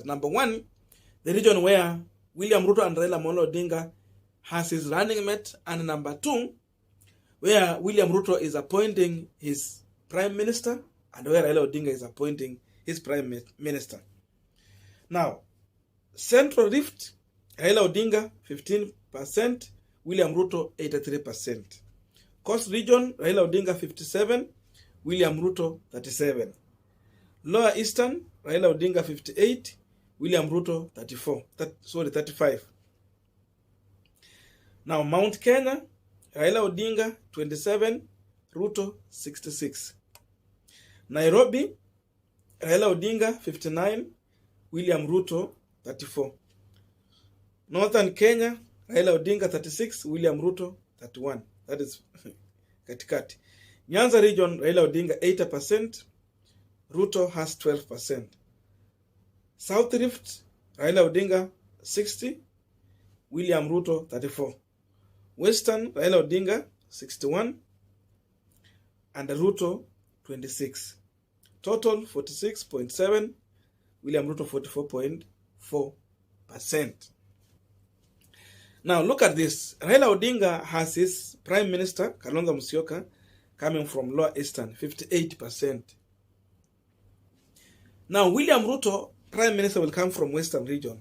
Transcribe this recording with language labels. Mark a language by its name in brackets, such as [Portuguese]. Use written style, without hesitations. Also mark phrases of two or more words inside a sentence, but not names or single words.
[English] Number one, the region where William Ruto and Raila Odinga has his running mate, and number two, where William Ruto is appointing his prime minister and where Raila Odinga is appointing his prime minister. Now, Central Rift, Raila Odinga 15%, William Ruto 83%. Coast Region, Raila Odinga 57, William Ruto 37. Lower Eastern, Raila Odinga 58, William Ruto 35. Now Mount Kenya, Raila Odinga 27, Ruto 66. Nairobi, Raila Odinga 59, William Ruto 34. Northern Kenya, Raila Odinga 36, William Ruto 31. That is katikati. Nyanza region, Raila Odinga 80%, Ruto has 12%. South Rift, Raila Odinga 60, William Ruto 34. Western, Raila Odinga 61 and Ruto 26. Total 46.7, William Ruto 44.4%. Now look at this. Raila Odinga has his Prime Minister, Kalonzo Musyoka, coming from Lower Eastern, 58%. Now William Ruto, Prime Minister, will come from Western region.